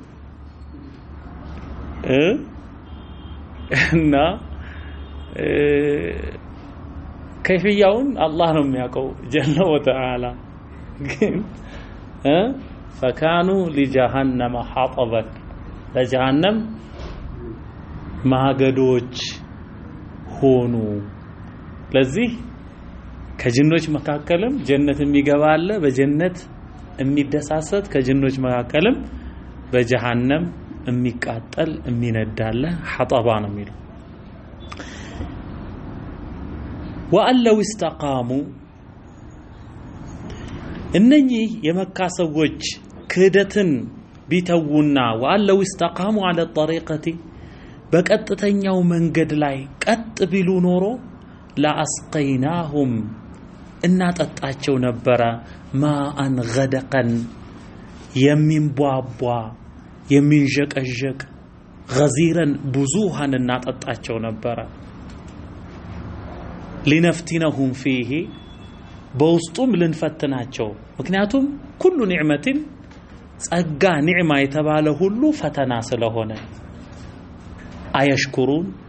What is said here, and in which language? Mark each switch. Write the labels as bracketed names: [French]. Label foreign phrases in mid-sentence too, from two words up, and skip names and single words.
[Amharic] እና ከይፍያውን አላህ ነው የሚያውቀው [Arabic] جل وتعالى [Amharic] ግን [Arabic] فكانوا لجهنم حطبا [Amharic] ለጀሃነም ማገዶች ሆኑ ለዚህ ከጅኖች መካከልም ጀነት የሚገባ አለ በጀነት የሚደሳሰት ከጅኖች መካከልም በጀሃነም የሚቃጠል የሚነዳለ ሐጠባ ነው የሚለው [Arabic] وألو استقاموا [Amharic] እነኚህ የመካ ሰዎች ክህደትን ቢተውና [Arabic] وألو استقاموا على الطريقة [Amharic] በቀጥተኛው መንገድ ላይ ቀጥ ቢሉ ኖሮ ለአስቀይናሁም እናጠጣቸው ነበረ [Arabic] ماء غدقا [Amharic] የሚንቧቧ የሚንዠቀዠቅ ገዚረን ብዙሃን እናጠጣቸው ነበረ [Arabic] لنفتنهم فيه [Amharic] በውስጡም ልንፈትናቸው ምክንያቱም ኩሉ ኒዕመትን ጸጋ ኒዕማ የተባለ ሁሉ ፈተና ስለሆነ አየሽኩሩን